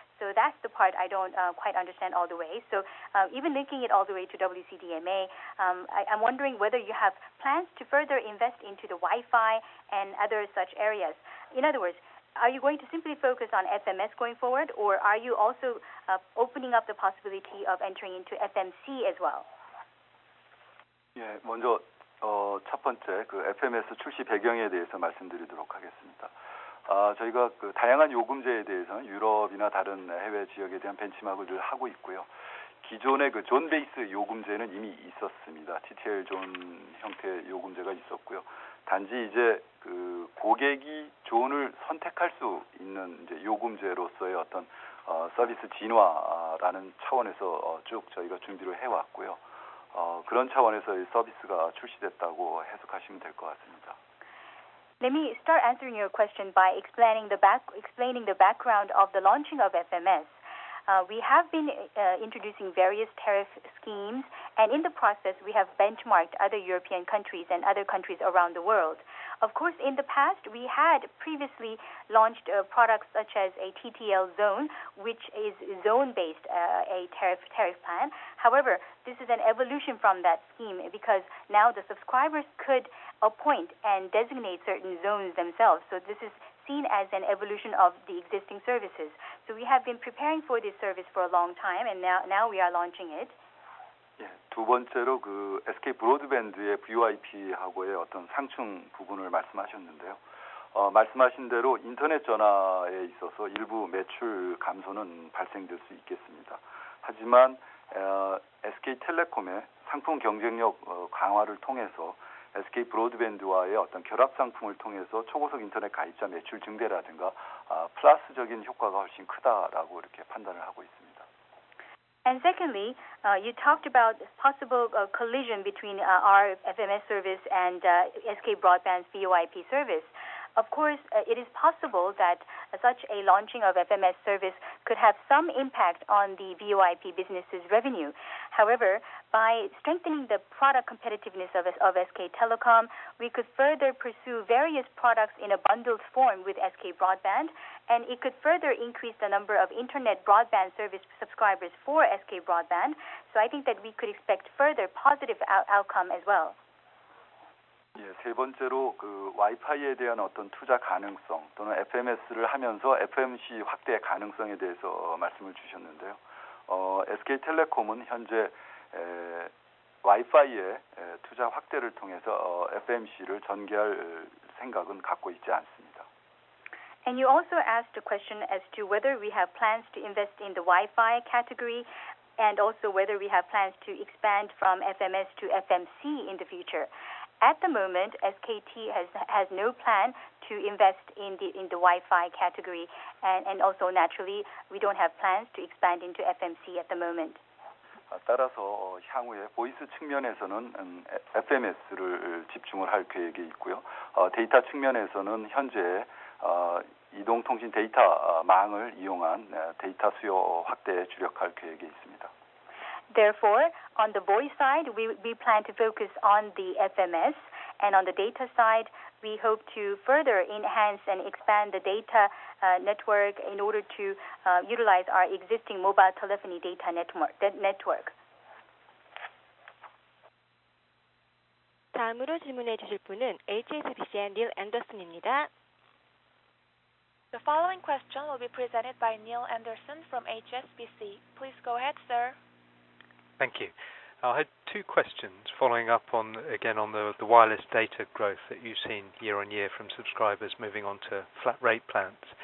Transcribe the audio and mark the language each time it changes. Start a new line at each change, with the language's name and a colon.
English: So that's the part I don't quite understand all the way. So even linking it all the way to WCDMA, I'm wondering whether you have plans to further invest into the Wi-Fi and other such areas. In other words, are you going to simply focus on FMS going forward, or are you also opening up the possibility of entering into FMC as well?
Korean: 예, 먼저 첫 번째 그 FMS 출시 배경에 대해서 말씀드리도록 하겠습니다. 저희가 그 다양한 요금제에 대해서는 유럽이나 다른 해외 지역에 대한 벤치마크를 늘 하고 있고요. 기존의 그 존 베이스 요금제는 이미 있었습니다. TTL 존 형태 요금제가 있었고요. 단지 이제 그 고객이 존을 선택할 수 있는 이제 요금제로서의 어떤 서비스 진화라는 차원에서 쭉 저희가 준비를 해왔고요. 그런 차원에서 서비스가 출시됐다고 해석하시면 될 것 같습니다.
English: Let me start answering your question by explaining the background of the launching of FMS. We have been introducing various tariff schemes, and in the process, we have benchmarked other European countries and other countries around the world. Of course, in the past, we had previously launched products such as a TTL zone, which is zone-based, a tariff plan. However, this is an evolution from that scheme because now the subscribers could appoint and designate certain zones themselves. So this is seen as an evolution of the existing services. So we have been preparing for this service for a long time, and now we are launching it.
Korean: 예, 두 번째로 그 SK 브로드밴드의 VoIP하고의 어떤 상충 부분을 말씀하셨는데요. 말씀하신 대로 인터넷 전화에 있어서 일부 매출 감소는 발생될 수 있겠습니다. 하지만 SK텔레콤의 상품 경쟁력 강화를 통해서 SK 브로드밴드와의 어떤 결합 상품을 통해서 초고속 인터넷 가입자 매출 증대라든가 플러스적인 효과가 훨씬 크다라고 이렇게 판단을 하고 있습니다.
English: And secondly, you talked about possible collision between our FMS service and SK Broadband's VoIP service. Of course, it is possible that such a launching of FMS service could have some impact on the VoIP business's revenue. However, by strengthening the product competitiveness of SK Telecom, we could further pursue various products in a bundled form with SK Broadband, and it could further increase the number of internet broadband service subscribers for SK Broadband. So I think that we could expect further positive outcome as well.
Korean: 예, 세 번째로 그 와이파이에 대한 어떤 투자 가능성 또는 FMS를 하면서 FMC 확대 가능성에 대해서 말씀을 주셨는데요. SK텔레콤은 현재 와이파이의 투자 확대를 통해서 FMC를 전개할 생각은 갖고 있지 않습니다.
English: And you also asked a question as to whether we have plans to invest in the Wi-Fi category and also whether we have plans to expand from FMS to FMC in the future. At the moment, SKT has no plan to invest in the Wi-Fi category, and also naturally, we don't have plans to expand into FMC at the moment.
Korean: 따라서 향후에 보이스 측면에서는 FMS를 집중을 할 계획이 있고요. 데이터 측면에서는 현재 이동통신 데이터망을 이용한 데이터 수요 확대에 주력할 계획이 있습니다.
English: Therefore, on the voice side, we plan to focus on the FMS, and on the data side, we hope to further enhance and expand the data network in order to utilize our existing mobile telephony data network.
Korean: 다음으로 질문해 주실 분은 HSBC의 닐 앤더슨입니다.
English: The following question will be presented by Neil Anderson from HSBC. Please go ahead, sir. Thank you. I had two questions following up on the wireless data growth that you've seen year on year from subscribers moving on to flat rate plans.